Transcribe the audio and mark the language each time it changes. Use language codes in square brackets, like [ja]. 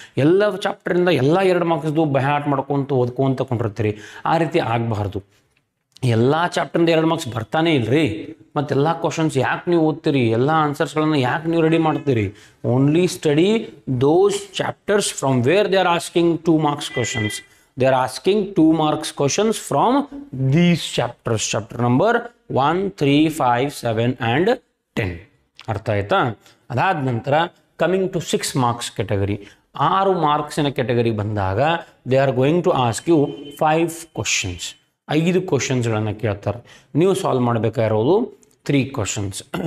[kn] ಎಲ್ಲ ಚಾಪ್ಟರಿಂದ ಎಲ್ಲ 2 ಮಾರ್ಕ್ಸ್ದು ಬಹ್ಯಾಟ್ ಮಾಡ್ಕೊತ ಓದ್ಕೊಂತ ಕೊಂಡಿರ್ತೀರಿ. ಆ ರೀತಿ ಆಗಬಾರ್ದು. ಎಲ್ಲ ಚಾಪ್ಟರ್ಯಿಂದ 2 ಮಾರ್ಕ್ಸ್ ಬರ್ತಾನೆ ಇಲ್ಲರಿ. ಮತ್ತೆಲ್ಲ ಕ್ವಶನ್ಸ್ ಯಾಕೆ ನೀವು ಓದ್ತೀರಿ, ಎಲ್ಲ ಆನ್ಸರ್ಸ್ಗಳನ್ನು ಯಾಕೆ ನೀವು ರೆಡಿ ಮಾಡ್ತೀರಿ? [en] Only study those chapters from where they are asking 2 marks questions. They are asking 2 marks questions from these chapters. Chapter number 1, 3, 5, 7 and 10. [kn] ಅರ್ಥ ಆಯ್ತಾ? ಅದಾದ ನಂತರ [en] coming to 6 marks category, [kn] 6 ಮಾರ್ಕ್ಸಿನ category ಬಂದಾಗ [en] They are going to ask you 5 questions. [kn] 5 ಕ್ವಶನ್ಸ್ಗಳನ್ನು ಕೇಳ್ತಾರೆ. ನೀವು solve ಮಾಡಬೇಕಾಗಿರೋದು 3 questions.